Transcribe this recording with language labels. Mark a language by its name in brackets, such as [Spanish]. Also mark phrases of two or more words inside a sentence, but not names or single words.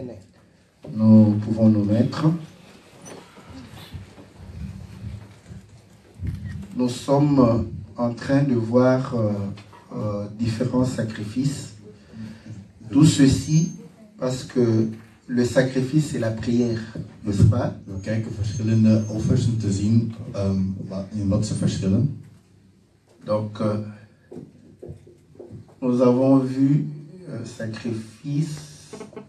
[French] Nous pouvons nous mettre. Nous sommes en train de voir différents sacrifices. Tout ceci parce que le sacrifice c'est la prière, n'est-ce pas? [Dutch] We kijken verschillende offers om te zien in wat ze verschillen. [French] Donc, nous avons vu sacrifice.